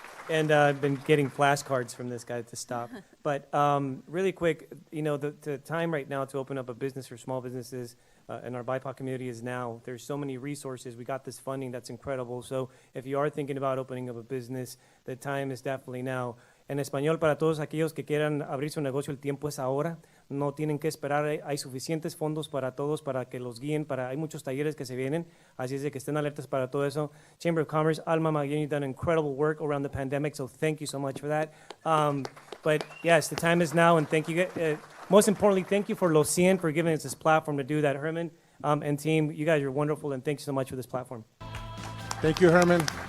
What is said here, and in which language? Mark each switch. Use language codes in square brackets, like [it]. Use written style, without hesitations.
[en] And I've been getting flashcards from this guy to stop. But really quick, you know, the time right now to open up a business for small businesses in our BIPOC community is now. There's so many resources. We got this funding that's incredible. So if you are thinking about opening up a business, the time is definitely now. [es] En español, para todos aquellos que quieran abrir su negocio, el tiempo es ahora. No tienen que esperar. Hay suficientes fondos para todos, para que los guíen. Hay muchos talleres que se vienen. Así es de que estén alertas para todo eso. [en] Chamber of Commerce, Alma Magallén, you've done incredible work around the pandemic, so thank you so much for that. But yes, the time is now, and thank you. Most importantly, thank you for Los Cien for giving us this platform to do that. Herman and team, you guys are wonderful, and thank you so much for this platform. Thank you, Herman.